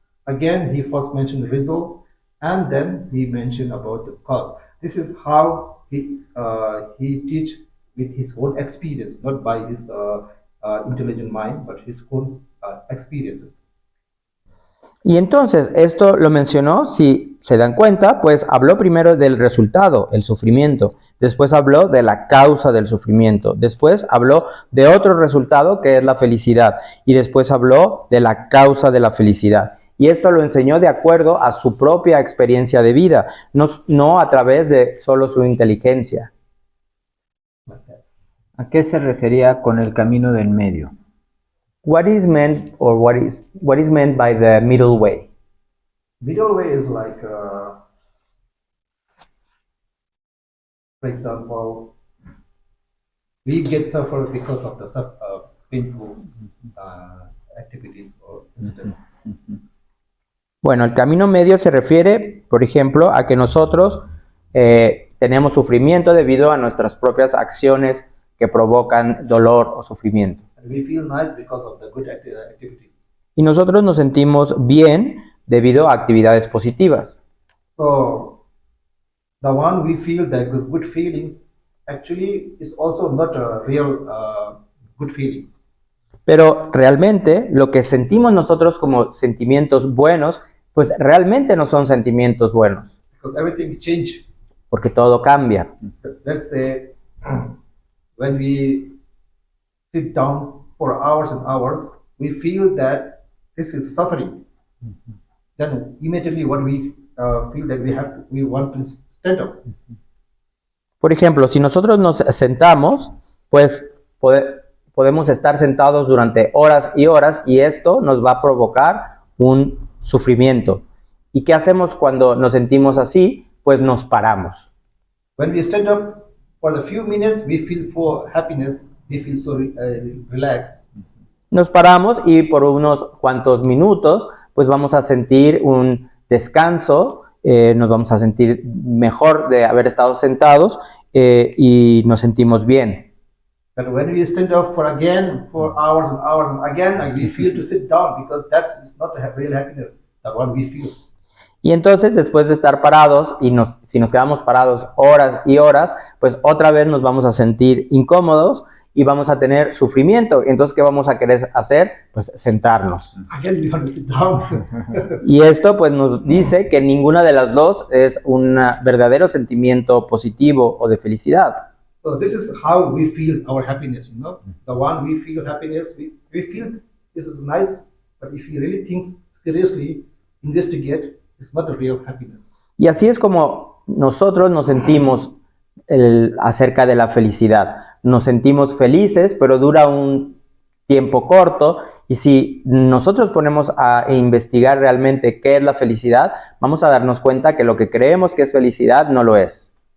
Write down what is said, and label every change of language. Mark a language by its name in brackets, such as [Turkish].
[English] Again, he first mentioned the result, and then he mentioned about the cause. This is how he teach with his own experience, not by his intelligent mind, but his own experiences. [Spanish] Y entonces, esto lo mencionó, si se dan cuenta, pues habló primero del resultado, el sufrimiento. Después habló de la causa del sufrimiento. Después habló de otro resultado que es la felicidad. Y después habló de la causa de la felicidad. Y esto lo enseñó de acuerdo a su propia experiencia de vida, no a través de solo su inteligencia. ¿A qué se refería con el camino del medio? [English] What is meant, or what is meant by the middle way? Middle way is like, for example, we get suffer because of the painful activities or incidents. [Spanish] Bueno, el camino medio se refiere, por ejemplo, a que nosotros tenemos sufrimiento debido a nuestras propias acciones que provocan dolor o sufrimiento. [English] And we feel nice because of the good activities. [Spanish] Y nosotros nos sentimos bien debido a actividades positivas. [English] So, the one we feel the good feelings actually is also not a real good feelings. [Spanish] Pero realmente lo que sentimos nosotros como sentimientos buenos, pues realmente no son sentimientos buenos. [English] Because everything change. [Spanish] Porque todo cambia. [English] Let's say when we sit down for hours and hours, we feel that this is suffering. Then immediately what we feel that we want to stand up. [Spanish] Por ejemplo, si nosotros nos sentamos, pues podemos estar sentados durante horas y esto nos va a provocar un sufrimiento. ¿Y qué hacemos cuando nos sentimos así? Pues nos paramos. [English] When we stand up for a few minutes, we feel for happiness, we feel so relaxed. [Spanish] Nos paramos y por unos cuantos minutos, pues vamos a sentir un descanso, nos vamos a sentir mejor de haber estado sentados y nos sentimos bien. [English] But when we stand up for hours and hours and again, we feel to sit down because that is not the real happiness, the one we feel. [Spanish] Y entonces después de estar parados y si nos quedamos parados horas y horas, pues otra vez nos vamos a sentir incómodos y vamos a tener sufrimiento. Entonces, ¿qué vamos a querer hacer? Pues sentarnos. [English] Again, we have to sit down. [Spanish] Y esto pues nos dice que ninguna de las dos es un verdadero sentimiento positivo o de felicidad. [English] So this is how we feel our happiness, you know. The one we feel happiness, we feel this is nice, but if you really think seriously, investigate, it's not the real happiness. [Spanish] Y así es como nosotros nos sentimos acerca de la felicidad. Nos sentimos felices, pero dura un tiempo corto. Y si nosotros ponemos a investigar realmente qué es la felicidad, vamos a darnos cuenta que lo que creemos que es felicidad no lo es.